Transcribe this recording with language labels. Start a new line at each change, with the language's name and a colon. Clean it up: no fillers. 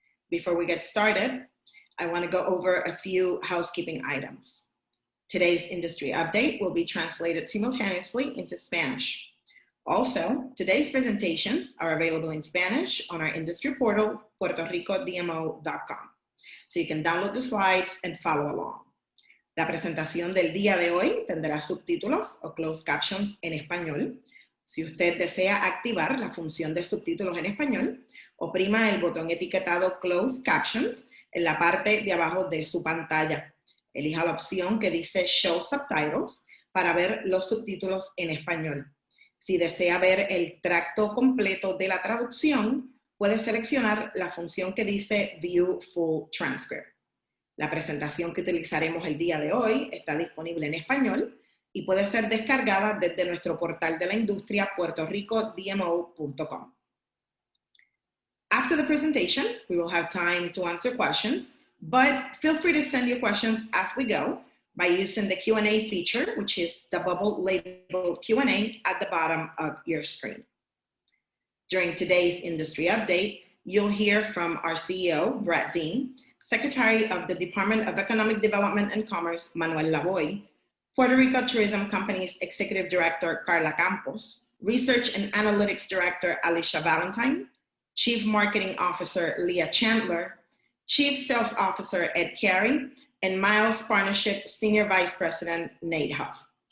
English: Before we get started, I want to go over a few housekeeping items. Today's industry update will be translated simultaneously into Spanish. Also, today's presentations are available in Spanish on our industry portal, puertoricodmo.com. So you can download the slides and follow along.
Spanish: La presentación del día de hoy tendrá subtítulos o closed captions en español. Si usted desea activar la función de subtítulos en español, oprima el botón etiquetado Closed Captions en la parte de abajo de su pantalla. Elija la opción que dice Show Subtitles para ver los subtítulos en español. Si desea ver el tracto completo de la traducción, puede seleccionar la función que dice View Full Transcript. La presentación que utilizaremos el día de hoy está disponible en español y puede ser descargada desde nuestro portal de la industria puertoricodmo.com.
English: After the presentation, we will have time to answer questions, but feel free to send your questions as we go by using the Q&A feature, which is the bubble labeled Q&A at the bottom of your screen. During today's industry update, you'll hear from our CEO, Brett Dean, Secretary of the Department of Economic Development and Commerce, Manuel Lavoy, Puerto Rico Tourism Company's Executive Director, Carla Campos, Research and Analytics Director, Alicia Valentine, Chief Marketing Officer, Leah Chandler, Chief Sales Officer, Ed Carey, and Miles Partnership Senior Vice President, Nate Huff.